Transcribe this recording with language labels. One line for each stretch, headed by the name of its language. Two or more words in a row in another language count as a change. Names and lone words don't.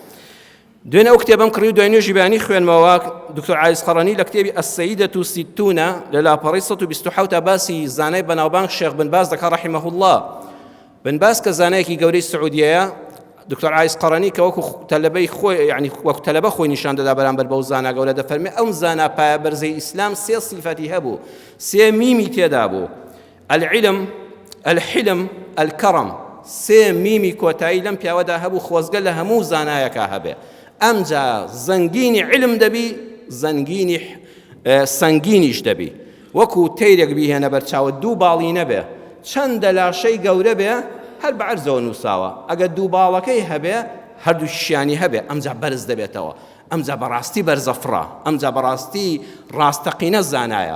Central Kurdish: دوێنێ ئەو کتێبم کڕی و دوای نوێژی بەیانی خوێنمەوە دکتۆر عایز قەڕەنی لە کتێبی ئەسەیدەة سیتونە لە لاپەڕەی 127 باسی زانای بەناوبانگ شێخ بن باز دەکات
Arabic: ڕەحیمەه الله.
Central Kurdish: بن باز کە زانایەکی گەورەی سعودیەیە، دکتۆر عایز قەڕەنی کە وەکو تەلەبەی خۆی یعنی وەکو تەلەبە خۆی نیشان دەدا بەرامبەر بەو زانا گەورە دەفەرمێ ئەو زانا پایە بەرزەی ئیسلام سێ سیفەتی هەبوو، سێ میمی تێدا بوو:
Arabic: العلم، الحلم، الكرم.
Central Kurdish: سێ میمی کۆتایی لەم پیاوەدا هەبوو، خۆزگە لە هەموو زانایەکە هەبێ. ئەمجا زەنگینی علم دەبی، زەنگینی سەنگینیش دەبی. وەکو تەیرێک بیهێنە بەرچاوت دوو باڵی نەبێ، چەندە لاشەی گەورە بێ هەر بە عەرزەوە نووساوە، ئەگەر دوو باڵەکەی هەبێ هەردوو شیانی هەبێ، ئەمجا بەرز دەبێتەوە، ئەمجا بەڕاستی بەرزەفڕە، ئەمجا بەڕاستی ڕاستەقینە زانایە.